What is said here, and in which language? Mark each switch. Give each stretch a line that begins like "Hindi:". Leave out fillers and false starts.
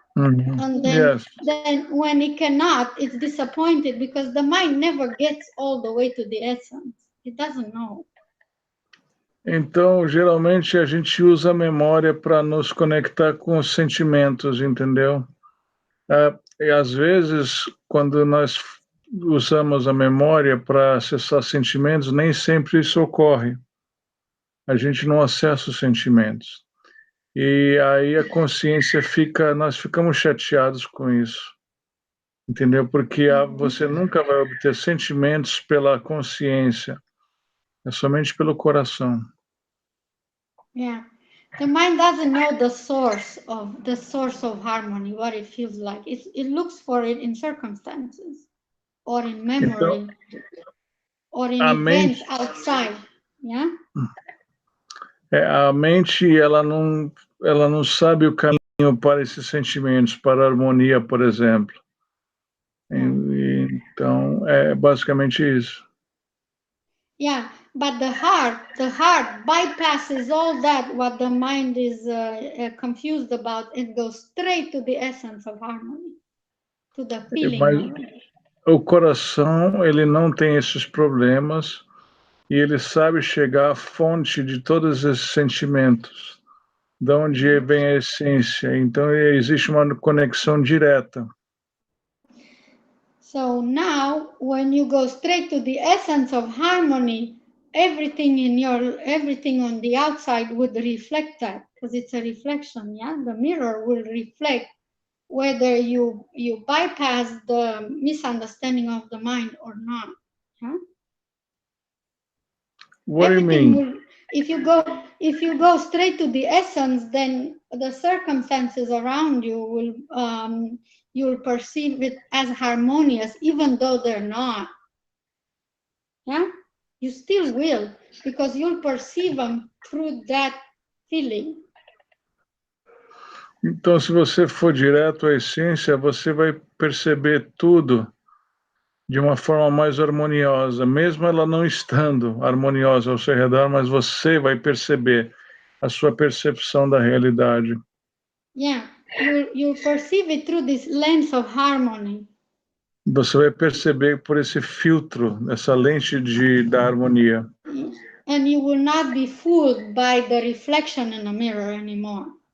English: And then when it cannot, it's disappointed because the mind never gets all the way to the essence. It doesn't know.
Portuguese: Então, geralmente, a gente usa a memória para nos conectar com os sentimentos, entendeu? E, às vezes, quando nós usamos a memória para acessar sentimentos, nem sempre isso ocorre. A gente não acessa os sentimentos. E aí a consciência nós ficamos chateados com isso, entendeu? Porque você nunca vai obter sentimentos pela consciência, é somente pelo coração.
English: Yeah, the mind doesn't know the source of harmony, what it feels like. It looks for it in circumstances, or in memory, or in events outside. Yeah.
Portuguese: A mente ela não sabe o caminho para esses sentimentos, para a harmonia, por exemplo. Então é basicamente isso.
English: Yeah, but the heart bypasses all that, what the mind is confused about, and goes straight to the essence of harmony, to the feeling of it.
Portuguese: O coração, ele não tem esses problemas e ele sabe chegar à fonte de todos esses sentimentos, de onde vem a essência. Então existe uma conexão direta.
English: So now, when you go straight to the essence of harmony, everything on the outside would reflect that, because it's a reflection, yeah? The mirror will reflect whether you bypass the misunderstanding of the mind or not. Huh? What do you mean? If you go straight to the essence, then the circumstances around you will you'll perceive it as harmonious, even though they're not. Yeah, you still will, because you'll perceive them through that feeling.
Portuguese: Então, se você for direto à essência, você vai perceber tudo de uma forma mais harmoniosa, mesmo ela não estando harmoniosa ao seu redor, mas você vai perceber a sua percepção da realidade.
English: Yeah, you perceive it through this lens of harmony.
Portuguese: Você vai perceber por esse filtro, essa lente da harmonia.
English: And you will not be fooled by the reflection in the mirror anymore.